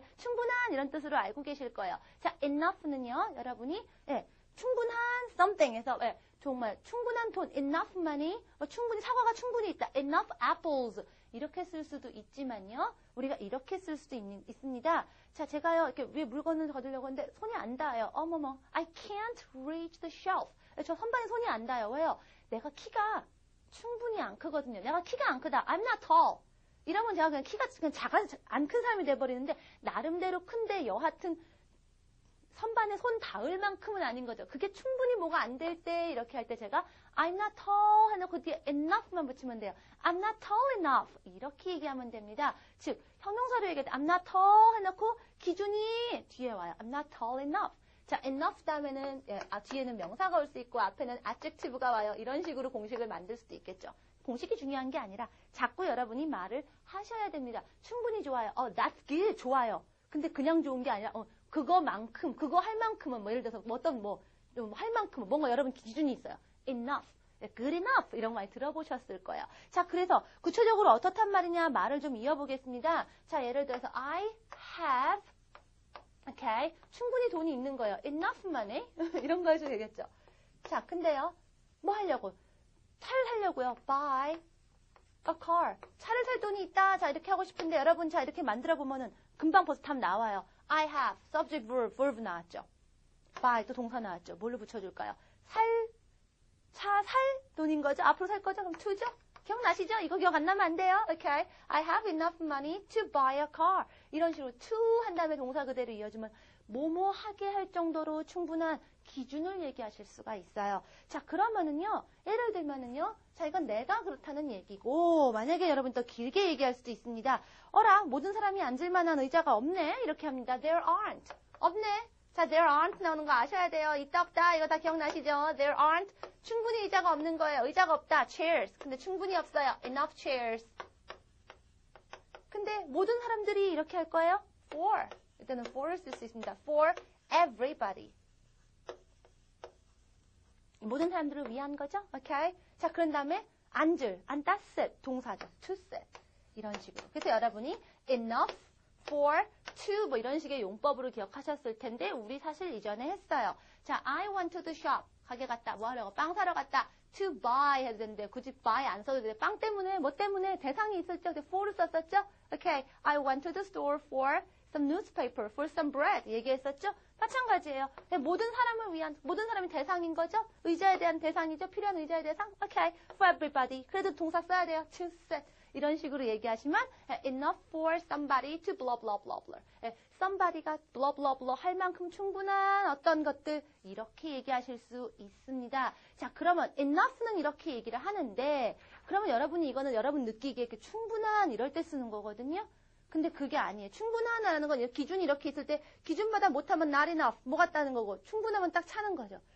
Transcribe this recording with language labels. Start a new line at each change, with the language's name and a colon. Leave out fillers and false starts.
Korean: 충분한 이런 뜻으로 알고 계실 거예요. 자, enough는요, 여러분이 충분한 something에서 정말 충분한 돈,
English: enough money,
Korean: 충분히 사과가 충분히 있다.
English: enough apples.
Korean: 이렇게 쓸 수도 있지만요. 우리가 이렇게 쓸 수도 있습니다. 자, 제가요, 이렇게 위에 물건을 거두려고 하는데 손이 안 닿아요.
English: 어머머, I can't reach the shelf.
Korean: 저 선반에 손이 안 닿아요. 왜요? 내가 키가 충분히 안 크거든요. 내가 키가 안 크다.
English: I'm not tall.
Korean: 이러면 제가 그냥 키가 그냥 안 큰 사람이 돼버리는데 나름대로 큰데 여하튼 선반에 손 닿을 만큼은 아닌 거죠. 그게 충분히 뭐가 안 될 때 이렇게 할 때 제가
English: I'm not tall
Korean: 해놓고 뒤에 enough만 붙이면 돼요.
English: I'm not tall enough
Korean: 이렇게 얘기하면 됩니다. 즉 형용사로 얘기할 때
English: I'm not tall
Korean: 해놓고 기준이 뒤에 와요.
English: I'm not tall enough.
Korean: 자, enough 다음에는 뒤에는 명사가 올 수 있고 앞에는 adjective가 와요. 이런 식으로 공식을 만들 수도 있겠죠. 공식이 중요한 게 아니라 자꾸 여러분이 말을 하셔야 됩니다. 충분히 좋아요.
English: That's good.
Korean: 좋아요. 근데 그냥 좋은 게 아니라 그거만큼, 그거 할 만큼은 예를 들어서 좀 할 만큼은 뭔가 여러분 기준이 있어요. enough, good enough 이런 거 많이 들어보셨을 거예요. 자, 그래서 구체적으로 어떻단 말이냐 말을 좀 이어보겠습니다. 자, 예를 들어서 I have, okay, 충분히 돈이 있는 거예요.
English: enough money
Korean: 이런 거 해도 되겠죠. 자, 근데요, 뭐 하려고? 차를 사려고요.
English: buy a car.
Korean: 차를 살 돈이 있다. 자, 이렇게 하고 싶은데 여러분 자 이렇게 만들어 보면은 금방 벌써 답 나와요. I have, subject, verb 나왔죠. buy 또 동사 나왔죠. 뭘로 붙여줄까요? 차 살 돈인 거죠? 앞으로 살 거죠? 그럼 to죠? 기억나시죠? 이거 기억 안 나면 안 돼요.
English: Okay. I have enough money to buy a car.
Korean: 이런 식으로 to 한 다음에 동사 그대로 이어주면 뭐뭐 하게 할 정도로 충분한 기준을 얘기하실 수가 있어요. 자, 그러면은요, 예를 들면은요, 자, 이건 내가 그렇다는 얘기고, 만약에 여러분 더 길게 얘기할 수도 있습니다. 모든 사람이 앉을 만한 의자가 없네? 이렇게 합니다.
English: There aren't.
Korean: 없네. 자, there aren't 나오는 거 아셔야 돼요. 있다, 없다. 이거 다 기억나시죠?
English: There aren't.
Korean: 충분히 의자가 없는 거예요. 의자가 없다. Chairs. 근데 충분히 없어요.
English: Enough chairs.
Korean: 근데 모든 사람들이 이렇게 할 거예요? For. 일단은 for를 쓸 수 있습니다.
English: For everybody.
Korean: 모든 사람들을 위한 거죠. 오케이? 자, 그런 다음에 앉다 sit 동사죠. to sit 이런 식으로. 그래서 여러분이 enough for to 뭐 이런 식의 용법으로 기억하셨을 텐데 우리 사실 이전에 했어요. 자,
English: I went to the shop.
Korean: 가게 갔다. 뭐 하려고? 빵 사러 갔다. to buy 해야 되는데 굳이 buy 안 써도 돼. 빵 때문에 뭐 때문에 대상이 있었죠. for를 썼었죠.
English: Okay, I went to the store for some newspaper, for some bread 얘기했었죠.
Korean: 마찬가지예요. 모든 사람을 위한, 모든 사람이 대상인 거죠. 의자에 대한 대상이죠. 필요한 의자의 대상. Okay,
English: for everybody.
Korean: 그래도 동사 써야 돼요. to sit. 이런 식으로 얘기하시면
English: enough for somebody to blah blah blah blah.
Korean: somebody가 blah blah blah 할 만큼 충분한 어떤 것들 이렇게 얘기하실 수 있습니다. 자, 그러면 enough는 이렇게 얘기를 하는데 그러면 여러분이 이거는 여러분 느끼기에 이렇게 충분한 이럴 때 쓰는 거거든요. 근데 그게 아니에요. 충분하다는 건 기준이 이렇게 있을 때 기준마다 못하면 not enough 뭐 같다는 거고 충분하면 딱 차는 거죠.